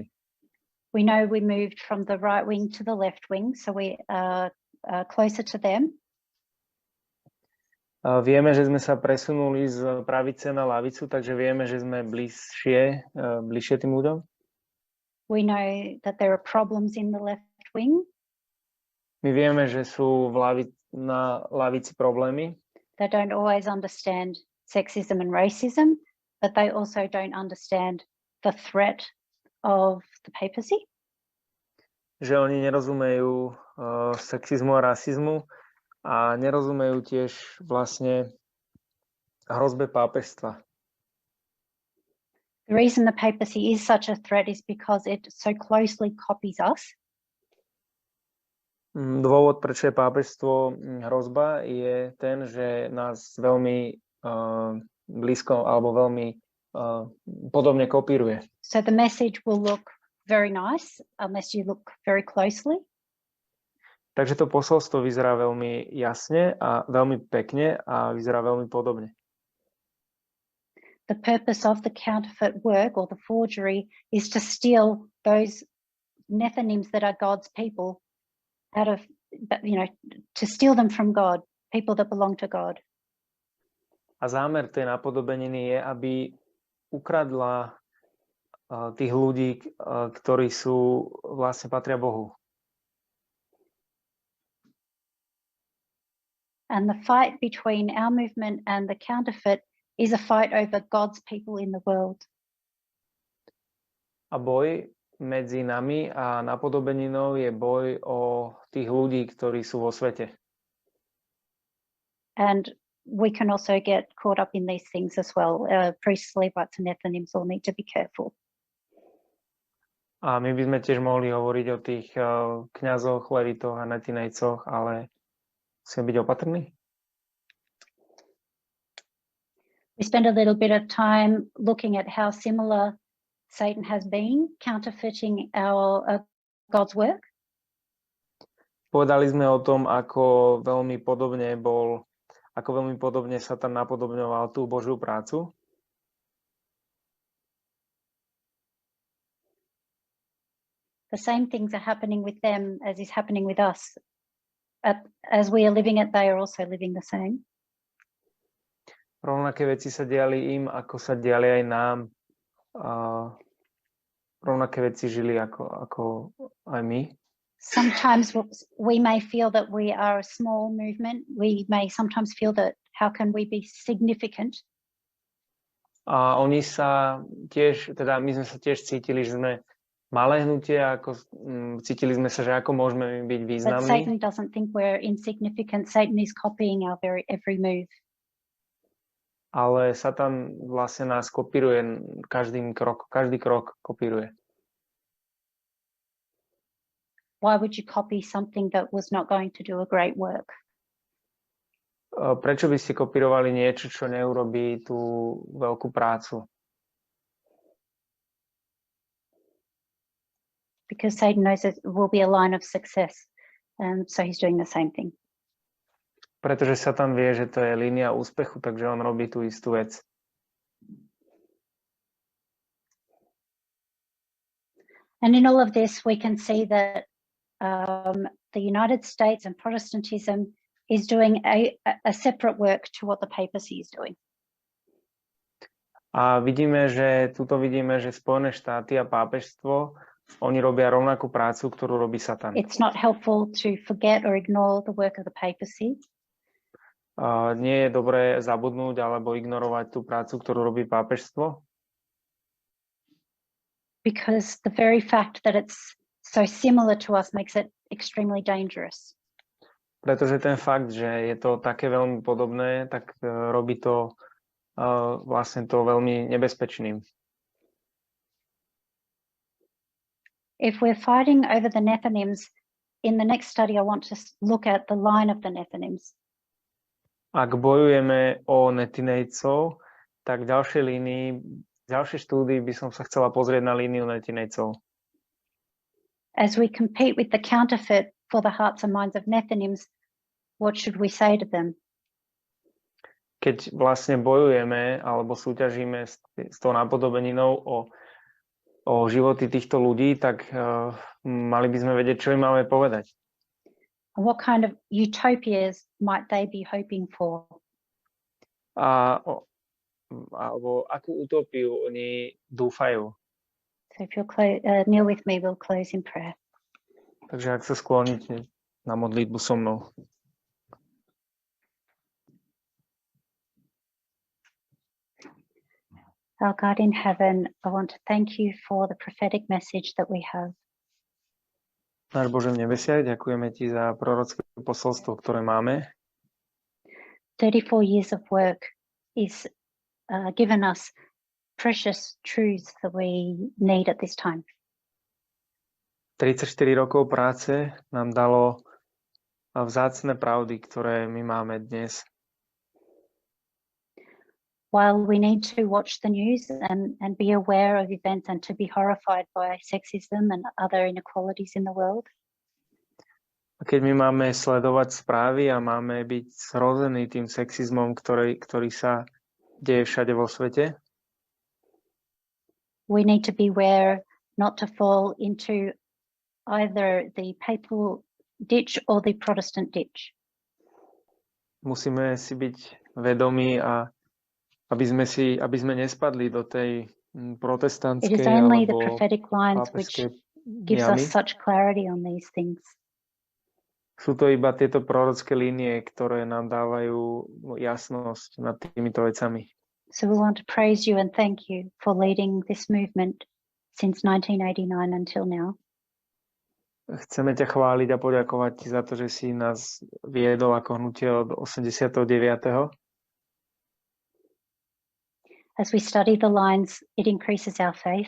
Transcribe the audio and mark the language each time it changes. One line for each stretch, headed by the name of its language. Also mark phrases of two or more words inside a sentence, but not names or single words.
English: We know we moved from the right wing to the left wing, so we are closer to them.
Slovak: Vieme, že sme sa presunuli z pravice na lavicu, takže vieme, že sme bližšie tým ľuďom.
English: We know that there are problems in the left wing.
Slovak: My vieme, že sú na lavici problémy.
English: They don't always understand sexism and racism, but they also don't understand the threat of the papacy.
Slovak: Že oni nerozumejú sexizmu a rasizmu a nerozumejú tiež vlastne hrozbe pápežstva.
English: The reason the papacy is such a threat is because it so closely copies us.
Slovak: Dôvod, prečo je pápežstvo hrozba, je ten, že nás veľmi blízko alebo veľmi podobne kopíruje.
English: So the message will look very nice unless you look very closely.
Slovak: Takže to posolstvo vyzerá veľmi jasne a veľmi pekne a vyzerá veľmi podobne.
English: The purpose of the counterfeit work or the forgery is to steal those methonyms that are God's people out of, to steal them from God, people that belong to God.
Slovak: A zámer tej napodobeniny je, aby ukradla tých ľudí, ktorí sú vlastne patria Bohu.
English: And the fight between our movement and the counterfeit is a fight over God's people in the world.
Slovak: A boj medzi nami a napodobeninou je boj o tých ľudí, ktorí sú vo svete.
English: And we can also get caught up in these things as well. Priests, Levites and Nethinims all need to be careful.
Slovak: A my by sme tiež mohli hovoriť o tých kňazoch, levitoch a netinejcoch, ale musíme byť opatrní.
English: We spend a little bit of time looking at how similar Satan has been counterfeiting our God's work.
Slovak: Povedali sme o tom, ako veľmi podobne Satan napodobňoval tú Božiu prácu.
English: The same things are happening with them as is happening with us. As we are living it, they are also living the same.
Slovak: Rovnaké veci sa diali im, ako sa diali aj nám. Rovnaké veci žili ako aj my.
English: Sometimes we may feel that we are a small movement. We may sometimes feel that how can we be significant?
Slovak: A oni sa tiež, teda my sme sa tiež cítili, že sme malé hnutie, ako cítili sme sa, že ako môžeme byť významní.
English: But Satan doesn't think we're insignificant. Satan is copying our every move.
Slovak: Ale Satan vlastne nás kopíruje každý krok kopíruje.
English: Why would you copy something that was not going to do a great work?
Slovak: Prečo by ste kopírovali niečo, čo neurobí tú veľkú prácu?
English: Because Satan knows it will be a line of success, and so he's doing the same thing.
Slovak: Pretože Satan vie, že to je línia úspechu, takže on robí tú istú vec.
English: And in all of this, we can see that the United States and Protestantism is doing a separate work to what the papacy is doing.
Slovak: A vidíme, že Spojené štáty a pápežstvo Oni robia rovnakú prácu, ktorú robí Satan.
English: It's not helpful to forget or ignore the work of the papacy.
Slovak: Nie je dobré zabudnúť alebo ignorovať tú prácu, ktorú robí pápežstvo.
English: Because the very fact that it's so similar to us makes it extremely dangerous.
Slovak: Pretože ten fakt, že je to také veľmi podobné, tak robí to vlastne to veľmi nebezpečným.
English: If we're fighting over the Nephilims, in the next study I want to look at the line of the Nephilims.
Slovak: Ak bojujeme o netinejcov, tak v ďalšej štúdii by som sa chcela pozrieť na líniu netinejcov.
English: As we compete with the counterfeit for the hearts and minds of Nephilims, what should we say to them?
Slovak: Keď vlastne bojujeme alebo súťažíme s tou napodobeninou o životy týchto ľudí, tak mali by sme vedieť, čo im máme povedať.
English: What kind of utopias might they be hoping for?
Slovak: Alebo akú utópiu oni dúfajú.
English: So if you'll kneel with me, we'll close in prayer.
Slovak: Takže ak sa skloníte na modlitbu so mnou.
English: Our God in heaven, I want to thank you for the prophetic message that we have.
Slovak: Náš Bože v nebesiach, ďakujeme Ti za prorocké posolstvo, ktoré máme.
English: 34 years of work is given us precious truths that we need at this time.
Slovak: 34 rokov práce nám dalo vzácne pravdy, ktoré my máme dnes.
English: While we need to watch the news and be aware of events and to be horrified by sexism and other inequalities in the world.
Slovak: A keď my máme sledovať správy a máme byť zrození tým sexizmom, ktorý sa deje všade vo svete,
English: we need to be aware not to fall into either the papal ditch or the Protestant ditch.
Slovak: Musíme si byť vedomí a aby sme nespadli do tej protestantskej alebo
English: the prophetic lines which gives us such clarity on these things.
Slovak: Sú to iba tieto prorocké línie, ktoré nám dávajú jasnosť nad týmito vecami.
English: So we want to praise you and thank you for leading this movement since 1989 until now.
Slovak: Chceme ťa chváliť a poďakovať ti za to, že si nás viedol ako hnutie od 89.
English: As we study the lines, it increases our faith.